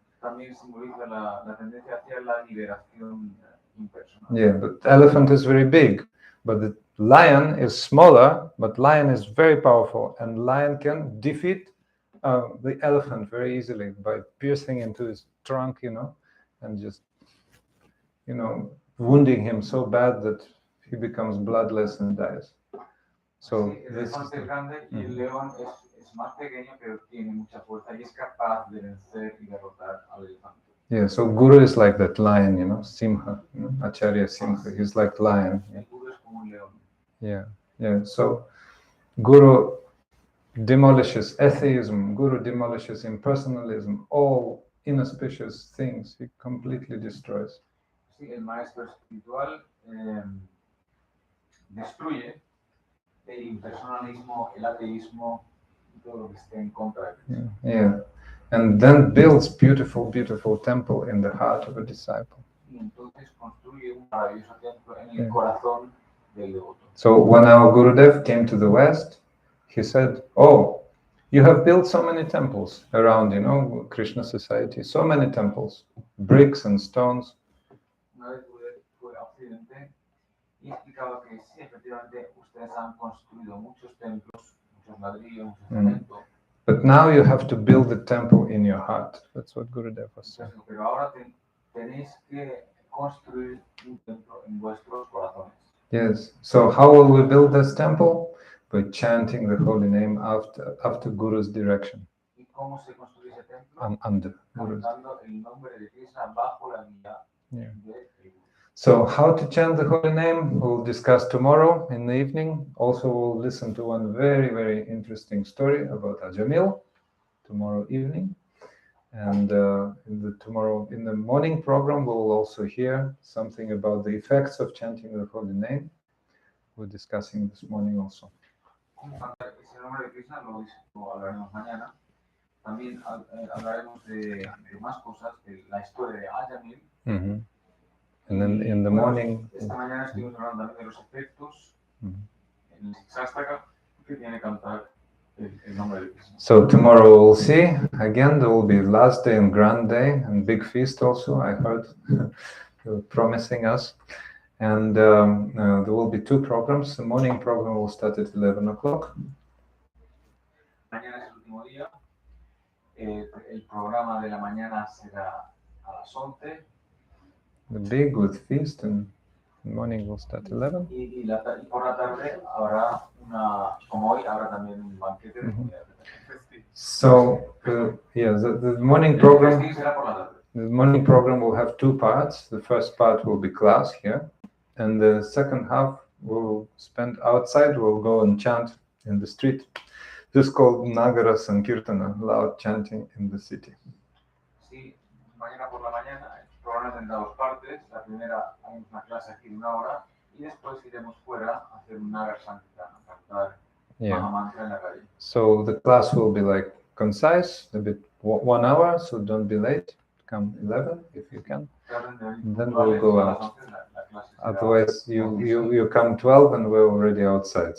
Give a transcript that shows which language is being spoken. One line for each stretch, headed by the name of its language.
Spanish: También simboliza la tendencia hacia la liberación impersonal.
English: Yeah, but the elephant is very big, but the lion is smaller, but lion is very powerful, and lion can defeat the elephant very easily by piercing into his trunk, and just, wounding him so bad that he becomes bloodless and dies. So
Spanish: Sí, el elefante es grande y el león es más pequeño, pero tiene mucha fuerza y es capaz de vencer y derrotar al elefante.
English: Yeah, so Guru is like that lion, Simha, Acharya Simha. He's like lion.
Spanish: El Guru es como un león.
English: Yeah. So Guru demolishes atheism. Guru demolishes impersonalism. All inauspicious things he completely destroys.
Spanish: Sí, el maestro espiritual destruye el impersonalismo, el ateísmo y todo lo que esté en contra de Cristo.
English: Yeah. And then builds beautiful temple in the heart of a disciple.
Spanish: Y entonces construye un maravilloso templo en el corazón del devoto.
English: So when our Gurudev came to the West, he said, "Oh, you have built so many temples around, Krishna society, so many temples, bricks and stones."
Spanish: Una vez fue a Occidente y explicaba que sí, efectivamente, ustedes han construido muchos templos, muchos ladrillos, mucho cemento.
English: But now you have to build the temple in your heart. That's what Gurudev was saying.
Spanish: Pero ahora tenéis que construir un templo en vuestros corazones.
English: Yes. So how will we build this temple? By chanting the holy name after Guru's direction.
Spanish: ¿Y cómo se construye ese templo?
English: Under Guru's.
Spanish: Cantando el nombre de Krishna bajo la guía de Guru.
English: So how to chant the holy name, we'll discuss tomorrow in the evening. Also, we'll listen to one very, very interesting story about Ajamil tomorrow evening. And in the morning program, we'll also hear something about the effects of chanting the holy name. We're discussing this morning also.
Spanish: Ese nombre de Krishna lo hablaremos mañana. También hablaremos de más cosas, de la historia de Ajamil.
English: Mm-hmm. And then in the morning...
Spanish: Esta mañana estuvimos hablando también de los efectos en el Shastaka que tiene que cantar el nombre de Krishna.
English: So tomorrow we'll see. Again, there will be last day and grand day and big feast also, I heard. They were promising us. And there will be two programs. The morning program will start at 11 o'clock.
Spanish: Mañana es el último día. El programa de la mañana será a las 11.
English: The big with feast, and the morning will start at 11.
Spanish: Y por la tarde habrá como hoy, habrá también un banquete de comida.
English: So, the morning program. The morning program will have two parts. The first part will be class here, and the second half we'll spend outside. We'll go and chant in the street. This is called Nagara Sankirtana, loud chanting in the city.
Spanish: Sí, mañana por la mañana el programa tendrá dos partes. La primera, hay una clase aquí de 1 hora y después iremos fuera a hacer un Nagar Sankirtana, cantar Mahamantra en la calle.
English: So the class will be like concise, a bit 1 hour, so don't be late. Come 11 if you can. And then we'll go out. Otherwise, you come 12 and we're already outside.